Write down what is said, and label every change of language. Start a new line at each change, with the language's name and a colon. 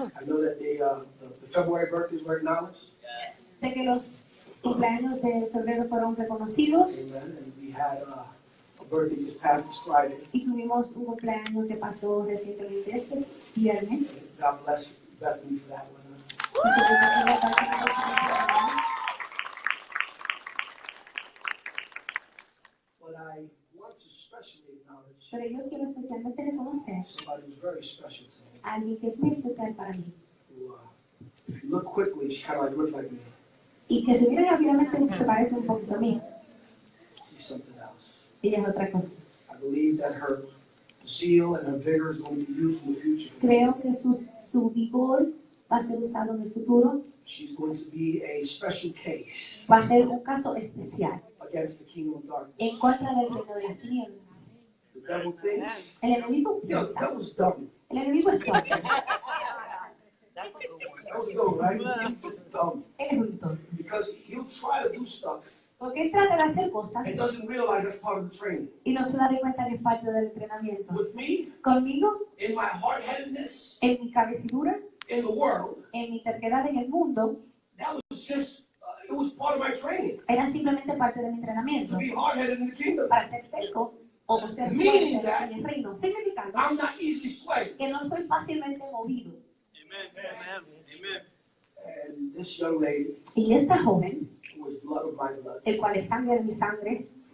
English: I know that the February birthdays were acknowledged.
Spanish: Sé que los cumpleaños de febrero fueron reconocidos
English: Amen. And we had a birthday just past this Friday.
Spanish: y tuvimos un cumpleaños que pasó recientemente este viernes.
English: God bless Bethany for that one.
Spanish: Y tuvimos una parte de cumpleaños.
English: But I want to especially acknowledge
Spanish: Pero yo quiero especialmente reconocer
English: somebody who's very special to me.
Spanish: a alguien que es muy especial para mí.
English: Who, if you look quickly, she kind of looks like me.
Spanish: Y que si miran rápidamente se parece un poquito a mí.
English: She's something else.
Spanish: Ella es otra cosa.
English: I believe that her zeal and her vigor is going to be used in the future.
Spanish: Creo que su vigor va a ser usado en el futuro.
English: She's going to be a special case
Spanish: Va a ser un caso especial
English: against the kingdom of darkness.
Spanish: en contra del reino de las tinieblas.
English: The devil thinks,
Spanish: El enemigo
English: you know,
Spanish: piensa.
English: that was dumb.
Spanish: El enemigo es tonto.
English: That's a good one. That was good, right? He's just dumb.
Spanish: Él es un tonto.
English: Because he'll try to do stuff
Spanish: Porque él trata de hacer cosas
English: and doesn't realize that's part of the training.
Spanish: y no se da de cuenta que es parte del entrenamiento.
English: With me,
Spanish: Conmigo,
English: in my hard-headedness,
Spanish: en mi cabecidura,
English: in the world,
Spanish: en mi terquedad en el mundo,
English: that was just, it was part of my training.
Spanish: era simplemente parte de mi
English: To
Spanish: entrenamiento
English: be hard-headed in the kingdom.
Spanish: para ser terco o ser
English: Meaning
Spanish: fuerte
English: that
Spanish: en el reino, significando
English: I'm not easily swayed.
Spanish: que no soy fácilmente movido.
English: Amen. Amen. And this young lady,
Spanish: Y esta joven,
English: who is blood of my blood,
Spanish: el cual es sangre de mi sangre,